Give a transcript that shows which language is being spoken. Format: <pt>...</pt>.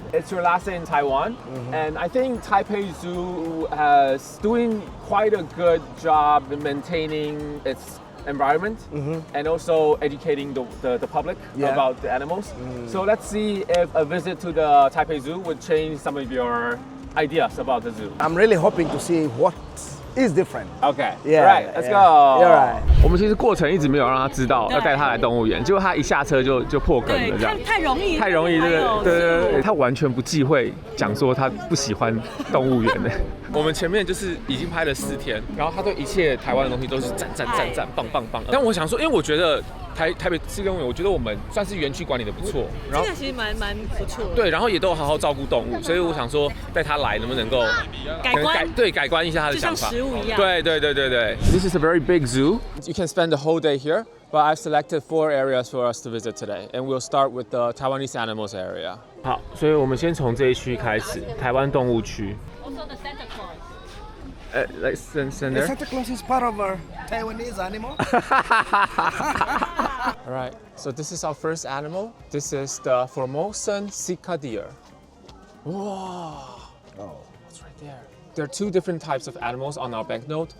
<en>It's your last day in Taiwan, and I think Taipei Zoo is doing quite a good job in maintaining its environment and also educating the public about the animals. So let's see if a visit to the Taipei Zoo would change some of your ideas about the zoo. I'm really hoping to see what is different. Okay. Yeah. Right. Let's go. You're right.</en> <zh>我们其实过程一直没有让他知道要带他来动物园，结果他一下车就破梗了，这样太容易，太容易，对，他完全不忌讳讲说他不喜欢动物园的。我们前面就是已经拍了4天，然后他对一切台湾的东西都是赞，棒。但我想说，因为我觉得台北市立动物园，我觉得我们算是园区管理的不错，然后这个其实蛮不错的。对，然后也都有好好照顾动物，所以我想说带他来能不能够改观一下他的想法，就像食物一样。</zh> <en>对。This is a very big zoo. You can spend the whole day here, but I've selected 4 areas for us to visit today, and we'll start with the Taiwanese animals area.</en> <zh>好，所以我们先从这一区开始，台湾动物区。</zh> <en>Also the Santa Claus. Like Santa Claus is part of our Taiwanese animal. All right, so this is our first animal. This is the Formosan Sika deer. Whoa. Oh. It's right there. There are 2 different types of animals on our banknote.</en>